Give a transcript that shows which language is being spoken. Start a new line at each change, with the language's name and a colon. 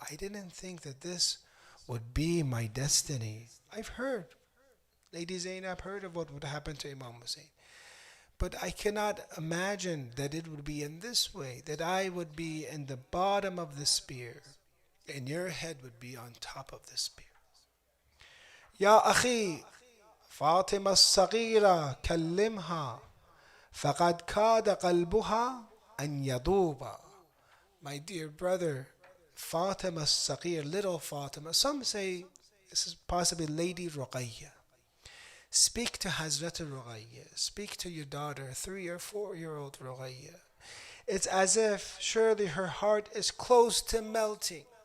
English: I didn't think that this would be my destiny. I've heard, Lady Zainab heard of what would happen to Imam Hussein. But I cannot imagine that it would be in this way, that I would be in the bottom of the spear and your head would be on top of the spear.
Arabic: يا أخي فاطمة الصغيرة كلمها فقد كاد قلبها أن يذوب.
English: My dear brother, Fatima Saqir, little Fatima. Some say this is possibly Lady Ruqayya. Speak to Hazrat Ruqayya. Speak to your daughter, 3 or 4-year-old Ruqayya. It's as if surely her heart is close to melting.